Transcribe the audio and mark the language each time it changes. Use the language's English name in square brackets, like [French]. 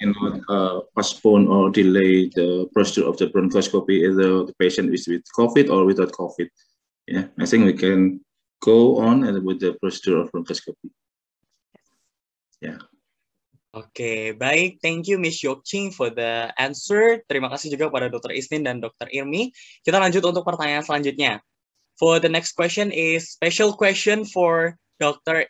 [English] Cannot postpone or delay the procedure of the bronchoscopy either the patient is with COVID or without COVID. Yeah, I think we can go on with the procedure of bronchoscopy. Yeah. [Indonesian] Oke, baik. [English] Thank you Miss Yokching for the answer. [Indonesian] Terima kasih juga pada Dr. Isnin dan Dr. Irmi. Kita lanjut untuk pertanyaan selanjutnya. [English] For the next question is special question for Dr.